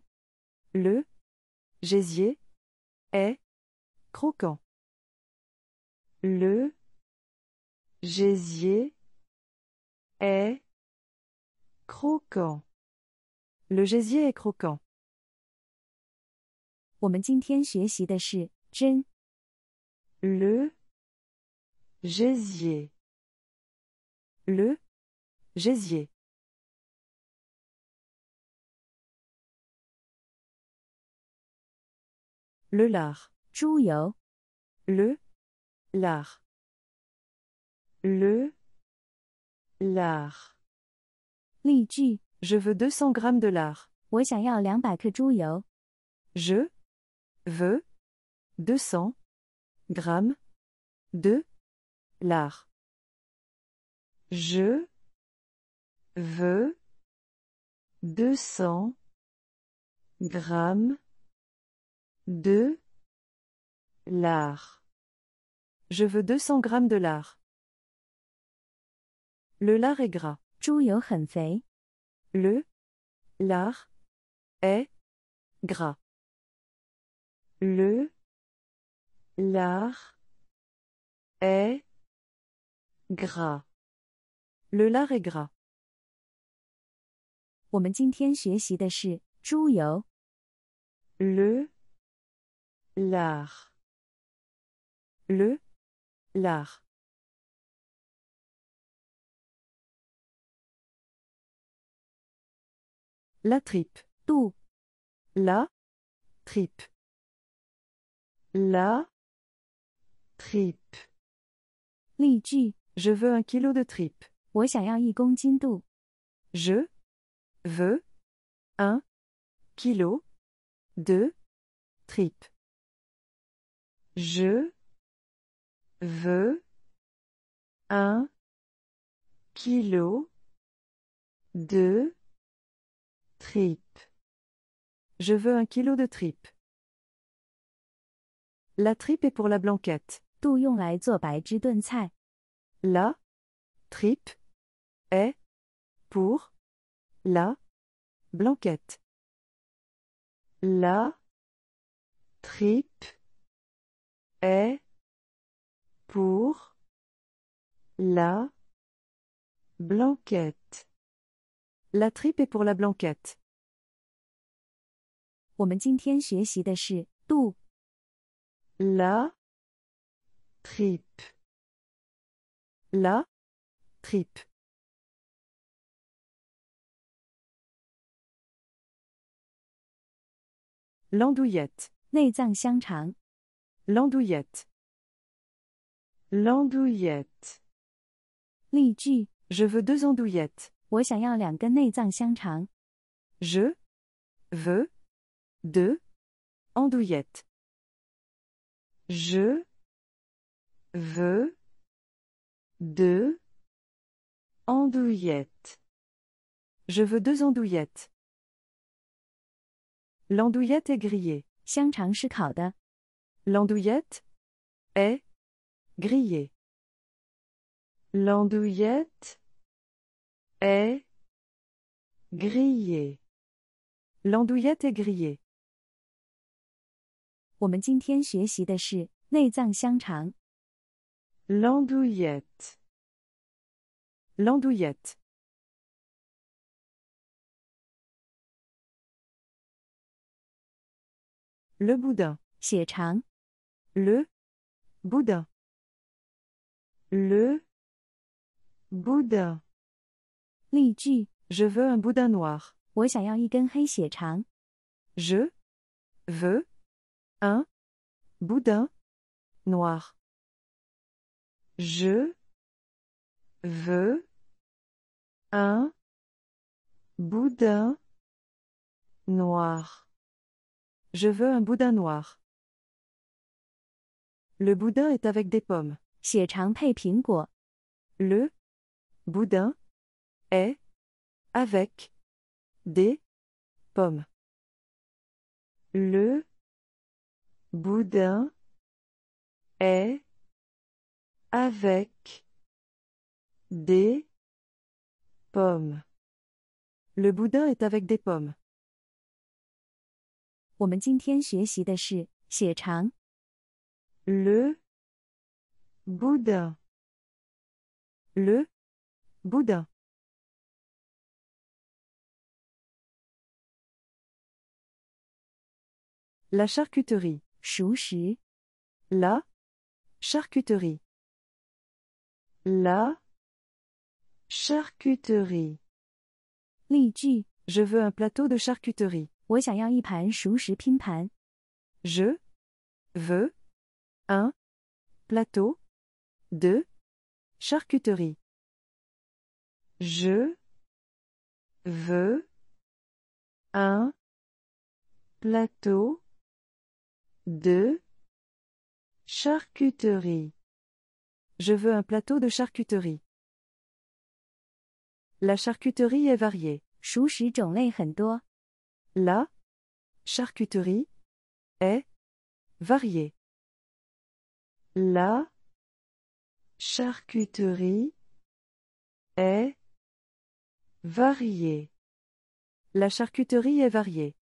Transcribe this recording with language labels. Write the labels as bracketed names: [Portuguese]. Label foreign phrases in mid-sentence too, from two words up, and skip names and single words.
[French] Le gésier est croquant. Le gésier est croquant. Le gésier est croquant. [Chinese] 我们今天学习的是针。 [French] Le gésier. Le gésier. Le lard. [Chinese] 猪油。 [French] Le lard. Le lard. [Chinese] 例句： [French] Je veux 200 grammes de lard. [Chinese] 我想要200克猪油。 [French] Je veux 200 grammes de lard. Je veux 200 grammes de lard. Je veux 200 grammes de lard. Le lard est gras. [Chinese] 猪油很肥。 [French] Le lard est gras. Le lard est gras. Le lard est gras. [Chinese] 我们今天学习的是猪油。 [French] Le lard. Le lard. La tripe. [Chinese] 肚。 [French] La tripe. La tripe. [Chinese] 例句： [French] Je veux 1 kilo de tripe. [Chinese] 我想要1公斤肚。 [French] Je veux 1 kilo de tripe. Je veux 1 kilo de tripe. Je veux 1 kilo de tripes. La tripe est pour la blanquette. [Chinese] 肚用来做白汁炖菜。 [French] La tripe est pour la blanquette. La tripe est pour la blanquette. La tripe est pour la blanquette. [Chinese] 我们今天学习的是肚、 [French] La tripe. La tripe. L'andouillette. [Chinese] 内脏香肠。 [French] L'andouillette. L'andouillette. [Chinese] 例句： [French] Je veux 2 andouillettes. [Chinese] 我想要2根内脏香肠。 [French] Je veux 2 andouillettes. Je veux 2 andouillettes. Je veux 2 andouillettes. L'andouillette est grillée. [Chinese] 香肠是烤的。 [French] L'andouillette est grillée. L'andouillette est grillée. L'andouillette est grillée. [Chinese] 我们今天学习的是内脏香肠。 [French] L'andouillette. L'andouillette. Le boudin. [Chinese] 血肠。 [French] Le boudin. Le boudin. [Chinese] 例句： [French] Je veux un boudin noir. [Chinese] 我想要1根黑血肠。 [French] Je veux un boudin noir. Je veux un boudin noir. Je veux un boudin noir. Le boudin est avec des pommes. [Chinese] 血肠配苹果。 [French] Le boudin est avec des pommes. Le boudin est avec des pommes. Le boudin est avec des pommes. [Chinese] 我们今天学习的是血肠。 [French] Le boudin. Le boudin. La charcuterie. [Chinese] 熟食。 [French] La charcuterie. La charcuterie. [Chinese] 例句： [French] Je veux un plateau de charcuterie. [Chinese] 我想要1盘熟食拼盘。 [French] Je veux un plateau de charcuterie. Je veux un plateau de charcuterie. Je veux un plateau de charcuterie. La charcuterie est variée. [Chinese] 熟食种类很多。 [French] La charcuterie est variée. La charcuterie est variée. La charcuterie est variée.